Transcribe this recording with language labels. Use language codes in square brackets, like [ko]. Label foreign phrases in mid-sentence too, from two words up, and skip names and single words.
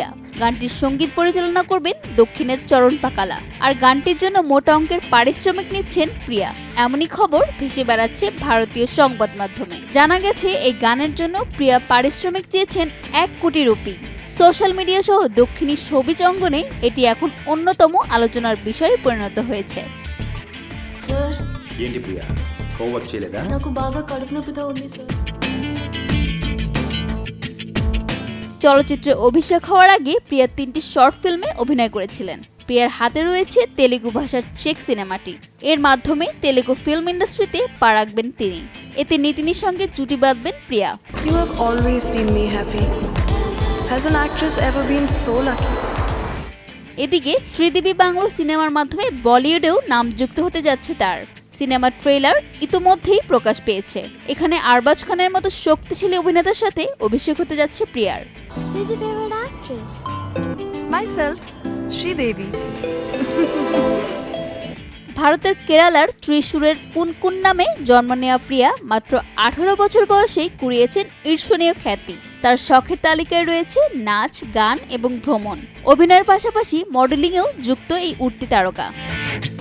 [bn] গানটির সঙ্গীত পরিচালনা করবেন দক্ষিণের চরণ পাকালা, আর গানটির জন্য মোটা অঙ্কের পারিশ্রমিক নিচ্ছেন প্রিয়া। এমনই খবর ভেসে বেড়াচ্ছে ভারতীয় সংবাদ মাধ্যমে। জানা গেছে এই গানের জন্য প্রিয়া পারিশ্রমিক চেয়েছেন 1 কোটি রুপি। [en] social media [bn] সহ দক্ষিণী শোবিজ অঙ্গনে এটি এখন অন্যতম আলোচনার বিষয়ে পরিণত হয়েছে। [te] ఏంటి ప్రియా హోంవర్క్ చేయలేదా? నాకు బాగా కడుపు నొప్పిగా ఉంది సార్। [bn] চলচ্চিত্রে অভিষেক হওয়ার আগে প্রিয়া 3টি [en] short film [bn] অভিনয় করেছিলেন। প্রিয়ার হাতে রয়েছে তেলুগু ভাষার চেক সিনেমাটি। এর মাধ্যমে তেলুগু [en] film industry [bn] পা রাখবেন তিনি। এতে নিতিনের সঙ্গে জুটি বাঁধবেন প্রিয়া। [en] You have always seen me happy. Has an actress ever been so lucky? [bn] এদিকে শ্রীদেবী বাংলো সিনেমার মাধ্যমে বলিউডেও নাম যুক্ত হতে যাচ্ছে তার। সিনেমার ট্রেলার ইতোমধ্যেই প্রকাশ পেয়েছে। এখানে আরবাজ খানের মতো শক্তিশালী অভিনেতার সাথে অভিষেক হতে যাচ্ছে প্রিয়ার। [en] Who's your favorite actress? Myself, Sridevi. [bn] ভারতের কেরালার ত্রিশূরের পুনকুন নামে জন্ম নেওয়া প্রিয়া মাত্র 18 বছর বয়সেই কুড়িয়েছেন ঈর্ষণীয় খ্যাতি। তার শখের তালিকায় রয়েছে নাচ, গান এবং ভ্রমণ। অভিনয়ের পাশাপাশি মডেলিংয়েও যুক্ত এই উঠতি তারকা।